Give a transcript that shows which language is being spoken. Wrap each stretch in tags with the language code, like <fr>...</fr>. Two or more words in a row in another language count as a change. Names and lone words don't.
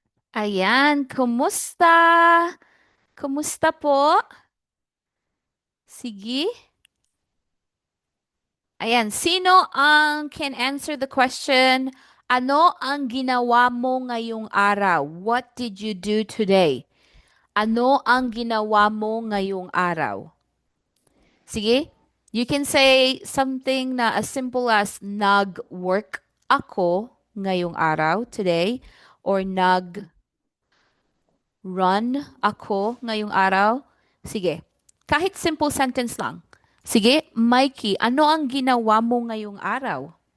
<tl>Ayan, kumusta? Kumusta po? Sige. Ayan, sino ang</tl> <en>can answer the question?</en> <tl>Ano ang ginawa mo ngayong araw?</tl> <en>What did you do today?</en> <tl>Ano ang ginawa mo ngayong araw? Sige.</tl> <en>You can say something</en> <tl>na</tl> <en>as simple as</en> <tl>nag-work ako ngayong araw,</tl> <en>today, or</en> <tl>nag-run ako ngayong araw. Sige. Kahit</tl> <en>simple sentence</en> <tl>lang. Sige, Mikey, ano ang ginawa mo ngayong araw?</tl>